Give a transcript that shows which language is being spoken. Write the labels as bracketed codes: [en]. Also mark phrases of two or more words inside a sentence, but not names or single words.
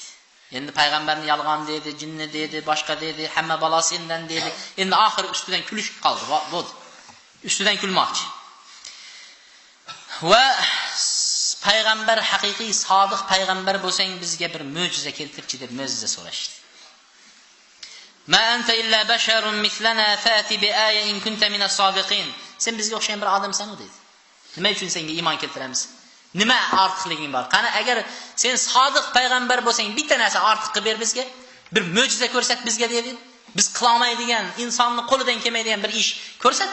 [uz] Endi payg'ambarni yolg'on dedi, jinni dedi, boshqa dedi, hamma balo sendan dedi. Endi oxiri ustidan kulish qoldi. Bo'ldi. Ustidan kulmoqchi. Va payg'ambar haqiqiy sodiq payg'ambar bo'lsang bizga bir mo'jiza keltirchi deb mo'jiza so'rashdi. [ar] ما أنت إلا بشر مثلنا فأت بآية إن كنت من الصادقين. [uz] Sen bizga o'xshagan bir odamsan dedi. Nima uchun senga iymon keltiramiz? Nima ortiqliging bor? Qani agar sen sodiq payg'ambar bo'lsang, bitta narsa ortiq qilib ber bizga. Bir mo'jiza ko'rsat bizga dedi. Biz qila olmaydigan, insonning qo'lidan kelmaydigan bir ish ko'rsat.